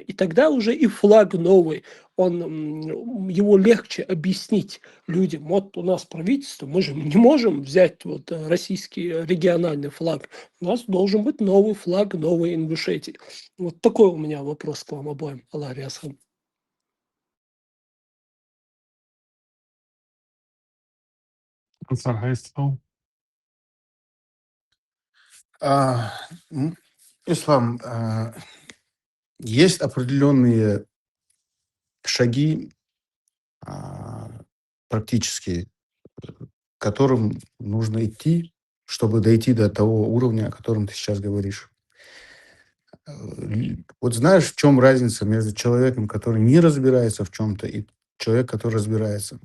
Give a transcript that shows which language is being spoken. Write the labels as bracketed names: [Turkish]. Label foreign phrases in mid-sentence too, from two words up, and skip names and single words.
[Russian] И тогда уже и флаг новый, его легче объяснить людям. Вот у нас правительство, мы же не можем взять вот российский региональный флаг. У нас должен быть новый флаг Новой Ингушетии. Вот такой у меня вопрос к вам обоим. Аллах рясхам. Ансар Хайстов. А, Ислам, есть определенные шаги практические, к которым нужно идти, чтобы дойти до того уровня, о котором ты сейчас говоришь. Вот знаешь, в чем разница между человеком, который не разбирается в чем-то, и человек, который разбирается?